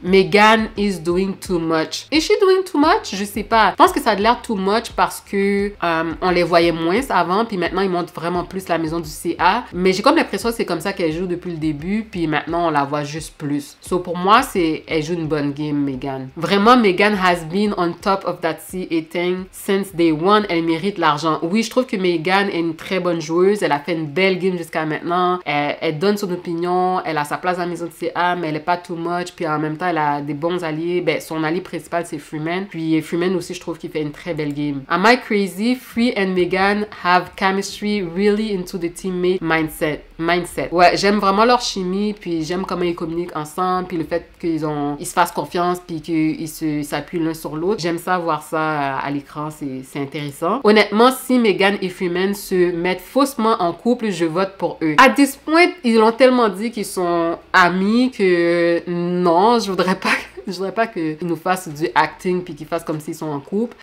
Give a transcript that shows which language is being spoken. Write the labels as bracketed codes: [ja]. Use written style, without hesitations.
[en] Megan is doing too much. Is she doing too much? [fr] Je sais pas. Je pense que ça a l'air too much parce que on les voyait moins avant, puis maintenant ils montrent vraiment plus la maison du CA. Mais j'ai comme l'impression que c'est comme ça qu'elle joue depuis le début, puis maintenant on la voit juste plus. So pour moi, elle joue une bonne game, Megan. [en] Vraiment, Megan has been on top of that CA thing since day one. [fr] Elle mérite l'argent. Oui, je trouve que Megan est une très bonne joueuse. Elle a fait une belle game jusqu'à maintenant. Elle donne son opinion. Elle a sa place dans la maison du CA, mais elle est pas too much. Puis en même temps, elle a des bons alliés. Ben, son allié principal, c'est Freeman. Puis Freeman aussi, je trouve qu'il fait une très belle game. [en] Am I crazy? Free and Megan have chemistry really into the teammate mindset. [fr] Ouais, j'aime vraiment leur chimie, puis j'aime comment ils communiquent ensemble, puis le fait qu'ils se fassent confiance, puis qu'ils s'appuient l'un sur l'autre. J'aime ça, voir ça à l'écran, c'est intéressant. Honnêtement, si Megan et Freeman se mettent faussement en couple, je vote pour eux. À [en] this point, [fr] ils ont tellement dit qu'ils sont amis que non, je voudrais pas qu'ils nous fassent du acting puis qu'ils fassent comme s'ils sont en couple.